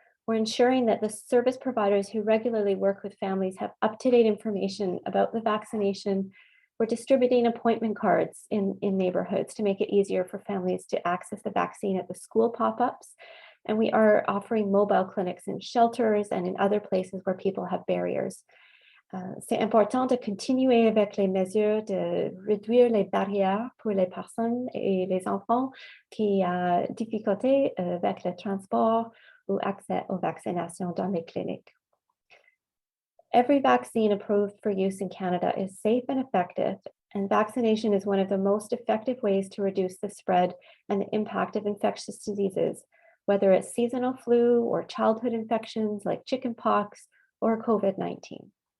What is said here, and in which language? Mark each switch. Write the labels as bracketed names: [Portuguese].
[English] We're ensuring that the service providers who regularly work with families have up-to-date information about the vaccination. We're distributing appointment cards in neighborhoods to make it easier for families to access the vaccine at the school pop-ups. And we are offering mobile clinics in shelters and in other places where people have barriers. [French] C'est important de continuer avec les mesures de réduire les barrières pour les personnes et les enfants qui ont difficulté avec le transport ou accès aux vaccinations dans les cliniques. [English] Every vaccine approved for use in Canada is safe and effective, and vaccination is one of the most effective ways to reduce the spread and the impact of infectious diseases, whether it's seasonal flu or childhood infections like chickenpox or COVID-19.